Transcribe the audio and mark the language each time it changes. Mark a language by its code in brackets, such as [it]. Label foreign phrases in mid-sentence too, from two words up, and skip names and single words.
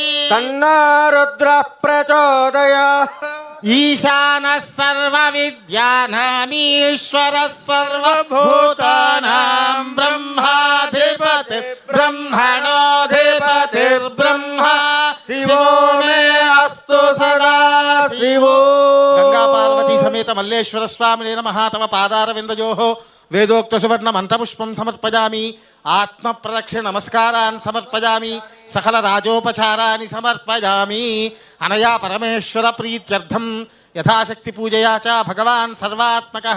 [sa] तन्नो रुद्रः प्रचोदयात् ईशानः सर्वविद्यानामीश्वरः सर्वभूतानां ब्रह्माधिपतिर्ब्रह्मणोऽधिपतिर्ब्रह्मा शिवो సమేత మల్లేశ్వర స్వామినే నమః. తవ పాదారవిందయోః వేదోక్త సువర్ణ మంత్రపుష్పం సమర్పయామి. ఆత్మ ప్రదక్షిణ నమస్కారాన్ సమర్పయామి. సకల రాజోపచారాన్ని సమర్పయామి. అనయా పరమేశ్వర ప్రీత్యర్థం యథాశక్తి పూజయా చ భగవాన్ సర్వాత్మకః.